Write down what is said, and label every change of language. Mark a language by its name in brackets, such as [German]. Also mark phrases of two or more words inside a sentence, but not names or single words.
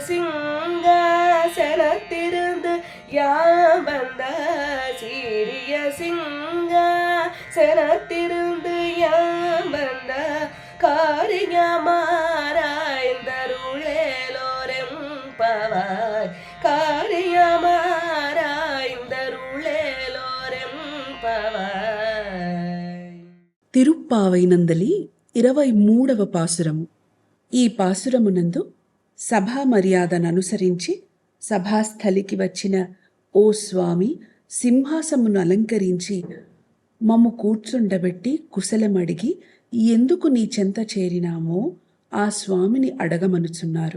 [Tamil] சிங்காசனத்திருந்து யாம் வந்த சீரிய சிங்காசனத்திருந்து யாம் வந்த காரியமாராய்ந்தருளேலோரெம்பவாய் కారియమారాయిందరుళేలోరెంపవాయ్. [Telugu] తిరుప్పావై నందలి 23వ పాసురము. ఈ పాసురమునందు సభా మర్యాదను అనుసరించి సభాస్థలికి వచ్చిన ఓ స్వామి సింహాసమును అలంకరించి మమ్ము కూర్చుండబెట్టి కుశలమడిగి ఎందుకు నీ చెంత చేరినామో ఆ స్వామిని అడగమనుచున్నారు.